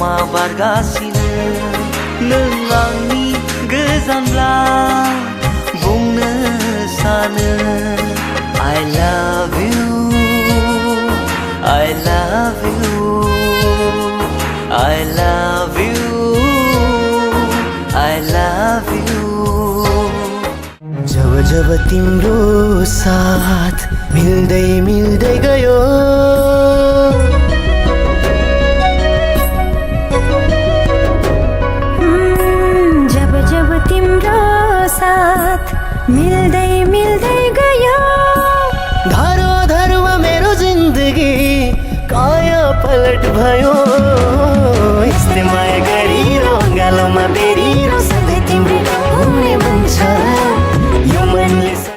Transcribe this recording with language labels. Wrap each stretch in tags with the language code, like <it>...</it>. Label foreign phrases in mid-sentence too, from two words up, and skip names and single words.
<brx>बारगासिनो नों आंनि गोजानब्ला बुंनो सानो</brx> <en>I love you I love you</en> <brx>I love you I love you</brx> <ne>जब जब तिम्रो साथ मिल्दै मिल्दै गयो जब जब तिम्रो साथ मिल्दै मिल्दै गयो धारो धारोमा मेरो जिन्दगी काया पलट भयो यस्तै माया गरिरो गालोमा बेरिरो सधैँ तिम्रो हुने भन्छ यो मनले</ne>